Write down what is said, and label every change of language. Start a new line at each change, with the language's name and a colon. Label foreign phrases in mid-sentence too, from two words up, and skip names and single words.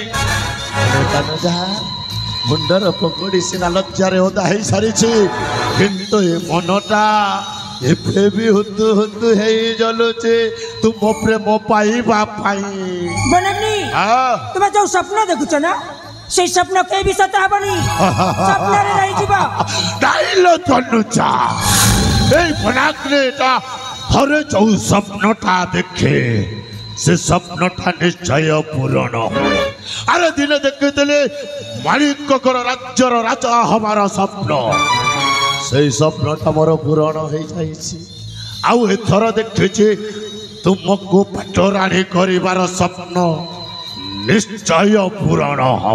Odia: ତନୁଜା, ମୁଣ୍ଡର ପଗଡ଼ି ସିନା ଲଜ୍ଜାରେ ଓଦା ହେଇ ସାରିଛି, କିନ୍ତୁ ଏ ମନଟା ଏବେ ବି ହୁତୁ ହୁତୁ ହେଇ ଜଲୁଛି ତୁମ ପ୍ରେମ ପାଇବା ପାଇଁ। ବନାଗ୍ନି, ତୁମେ ଯୋଉ ସ୍ୱପ୍ନ ଦେଖୁଛ ନା, ସେଇ ସ୍ୱପ୍ନ କେହି ବି ସତ ହବନି। ସ୍ୱପ୍ନରେ ରହିଯିବ। ନାଇଲୋ ତନୁଜା, ଏଇ ବନାଗ୍ନିଟା ହରେ ଯେଉଁ ସ୍ୱପ୍ନଟା ଦେଖେ ସେ ସ୍ୱପ୍ନଟା ନିଶ୍ଚୟ ପୂରଣ ହୁଏ। ଆରେ ଦିନେ ଦେଖିଥିଲି ମାଣିକଗଡ଼ ରାଜ୍ୟର ରାଜା ହବାର ସ୍ୱପ୍ନ। ସେଇ ସ୍ୱପ୍ନଟା ମୋର ପୂରଣ ହେଇଯାଇଛି। ଆଉ ଏଥର ଦେଖିଛି ତୁମକୁ ପାଟରାଣୀ କରିବାର ସ୍ୱପ୍ନ ନିଶ୍ଚୟ ପୂରଣ ହବ।